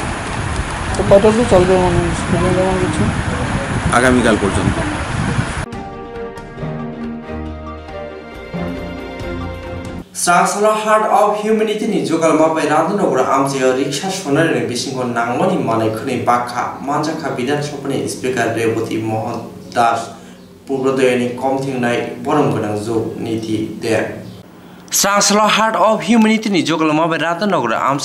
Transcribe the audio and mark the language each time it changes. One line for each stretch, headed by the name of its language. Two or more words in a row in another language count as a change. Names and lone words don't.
Bangla: তো কতদিন চলবে মানে কিছু আগামী কাল পর্যন্ত
Kok Borok: Sangsala Heart of Humanity ni jogalma bai radunogura amje riksha sonare bisingo nangmani manai khni bakha manjaka bidan sopani speaker Reboti Mohan Das Purbodoyani komthingnai borom gonang jog niti de Sangsala Heart of Humanity ni jogalma bai radunogura amje